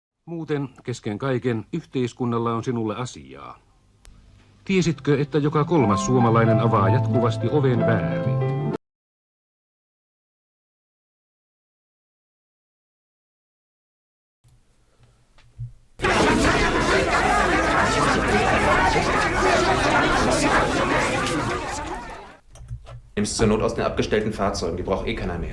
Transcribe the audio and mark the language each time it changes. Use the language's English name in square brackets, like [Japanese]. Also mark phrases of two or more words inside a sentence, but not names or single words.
[Finnish] Muuten, kesken kaiken, yhteiskunnalla on sinulle asiaa. Tiesitkö, että joka kolmas suomalainen avaa jatkuvasti oven väärin? [German] Nimmst zur Not aus den abgestellten Fahrzeugen, die braucht eh keiner mehr.